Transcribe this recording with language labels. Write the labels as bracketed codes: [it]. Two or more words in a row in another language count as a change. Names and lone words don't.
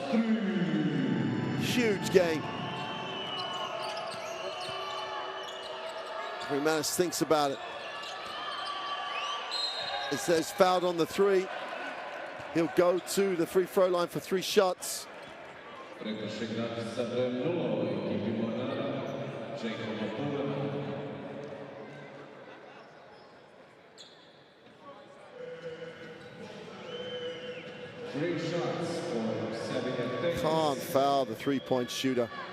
[en] Huge game. Freemanis thinks about it. It says fouled on the 3. He'll go to the free throw line for 3 shots. [sr] Prekršaj igrač sa brojem 0 u ekipi Mornara, Jacoba Pulena. [en] Three shots for Xavier Davis. Can't foul the 3-point shooter.